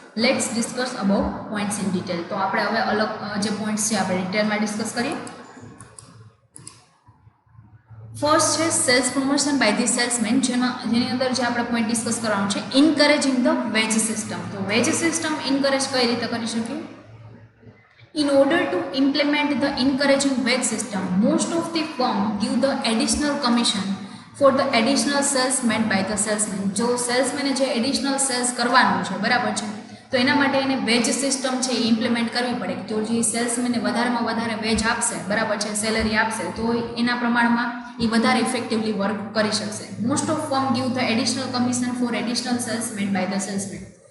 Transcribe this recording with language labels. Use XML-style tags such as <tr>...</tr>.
<en>Let's discuss about points in detail.</en> <gu>તો આપણે હવે અલગ જે પોઈન્ટ્સ છે આપણે ડિટેલમાં ડિસ્કસ કરીએ. ફર્સ્ટ છે</gu> <en>sales promotion by the salesman,</en> <gu>જેની અંદર જે આપણે પોઈન્ટ ડિસ્કસ કરવાનું છે</gu> <en>Encouraging the wage system.</en> <gu>તો વેજ સિસ્ટમ ઇન્કરેજ કઈ રીતે કરી શકીએ?</gu> <en>In order to implement the encouraging wage system, most of the firm give the additional commission for the additional sales made by the salesman.</en> <gu>જો સેલ્સમેને જે additional cells કરવાનું છે બરાબર છે, તો એના માટે એને વેજ સિસ્ટમ છે એ ઇમ્પ્લિમેન્ટ કરવી પડે. તો જે સેલ્સમેને વધારેમાં વધારે વેજ આપશે બરાબર છે, સેલરી આપશે, તો એના પ્રમાણમાં એ વધારે ઇફેક્ટિવલી વર્ક કરી શકશે.</gu> <en>Most of firm give the additional commission for additional sales made by the salesman.</en>